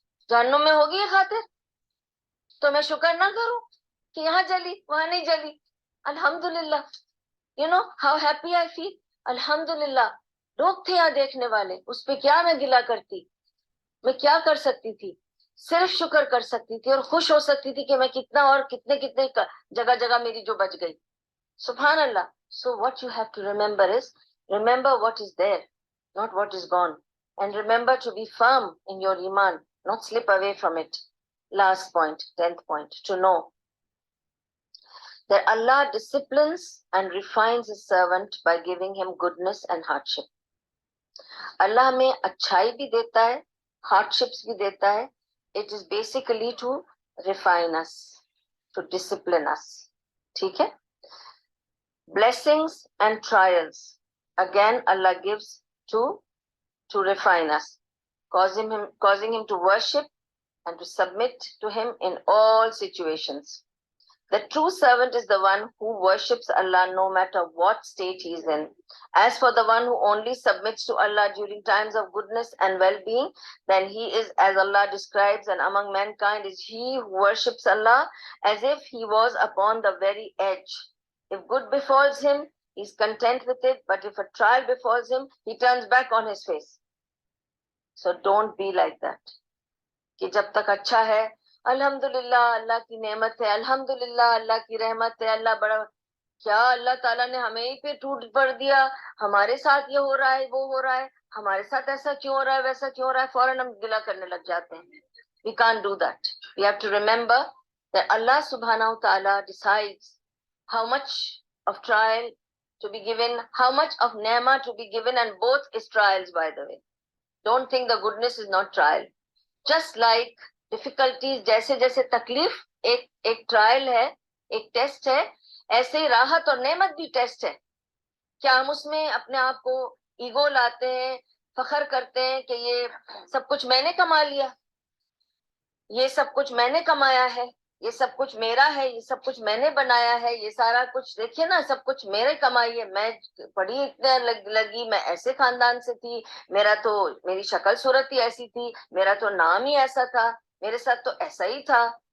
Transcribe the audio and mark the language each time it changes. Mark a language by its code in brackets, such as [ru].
[ur] جہنم میں ہوگی یہ خاطر؟ تو میں شکر نہ کروں کہ یہاں جلی وہاں نہیں جلی؟ الحمدللہ. [en] You know how happy I feel. [ur] الحمدللہ. لوگ تھے یہاں دیکھنے والے، اس پہ کیا میں گلا کرتی؟ میں کیا کر سکتی تھی؟ صرف شکر کر سکتی تھی اور خوش ہو سکتی تھی کہ میں کتنا اور کتنے کتنے جگہ جگہ میری جو بچ گئی. [ar] سبحان اللہ. [en] So what you have to remember is, remember what is there, not what is gone. And remember to be firm in your iman, not slip away from it. Last point, 10th point, to know that Allah disciplines and refines his servant by giving him goodness and hardship. [ur] اللہ ہمیں اچھائی بھی دیتا ہے، ہارڈشپس بھی دیتا ہے. [en] It is basically to refine us, to discipline us. [ur] ٹھیک ہے. [en] Blessings and trials, again Allah gives to refine us, causing him to worship and to submit to him in all situations. The true servant is the one who worships Allah no matter what state he is in. As for the one who only submits to Allah during times of goodness and well-being, then he is, as Allah describes, and among mankind is he who worships Allah as if he was upon the very edge. If good befalls him, he is content with it, but if a trial befalls him, he turns back on his face. So don't be like that. [ur] کہ جب تک اچھا ہے الحمدللہ اللہ کی نعمت ہے، الحمدللہ اللہ کی رحمت ہے، اللہ بڑا. کیا اللہ تعالیٰ نے ہمیں ہی پہ ٹوٹ پڑ دیا، ہمارے ساتھ یہ ہو رہا ہے وہ ہو رہا ہے، ہمارے ساتھ ایسا کیوں ہو رہا ہے ویسا کیوں ہو رہا ہے، فوراً ہم گلا کرنے لگ جاتے ہیں. [en] We can't do that. We have to remember that Allah subhanahu wa ta'ala decides how much of trial to be given, how much of ni'mah to be given, and both is trials, by the way. Don't think the goodness is not trial. Just like difficulties, [ur] جیسے جیسے تکلیف ایک trial ہے، ایک test ہے، ایسے ہی راحت اور نعمت بھی ٹیسٹ ہے. کیا ہم اس میں اپنے آپ کو ایگو لاتے ہیں، فخر کرتے ہیں کہ یہ سب کچھ میں نے کما لیا، یہ سب کچھ میں نے کمایا ہے، یہ سب کچھ میرا ہے، یہ سب کچھ میں نے بنایا ہے، یہ سارا کچھ دیکھیے نا سب کچھ میرے کمائی ہے، میں پڑھی اتنے لگی، میں ایسے خاندان سے تھی، میری شکل صورت ہی ایسی تھی، میرا تو نام ہی ایسا تھا، میرے ساتھ تو ایسا ہی تھا.